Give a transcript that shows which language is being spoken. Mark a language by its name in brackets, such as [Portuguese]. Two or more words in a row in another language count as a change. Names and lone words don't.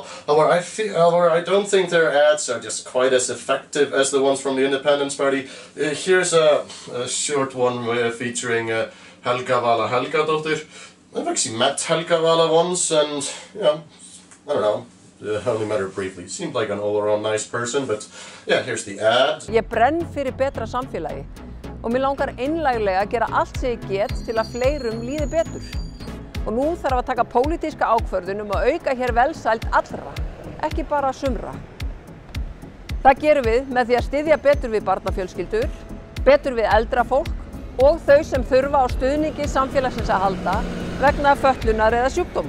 [English] However, I don't think their ads are just quite as effective as the ones from the Independence Party. Here's a short one featuring Helga Vala Helgadóttir. I've actually met Helga Vala once, and, you know, I don't know, I only met her briefly. Seemed like an all-around nice person, but yeah, here's the ad. [Icelandic] Ég brenn fyrir betra samfélagi og mér langar einlæglega að gera allt sem ég get til að fleirum líði betur. Og nú þarf að taka pólitíska ákvörðun að auka hér velsæld allra, ekki bara sumra. Það gerum við með því að styðja betur við barnafjölskyldur, betur við eldra fólk og þau sem þurfa á stuðningi samfélagsins að halda vegna fötlunar eða sjúkdóma.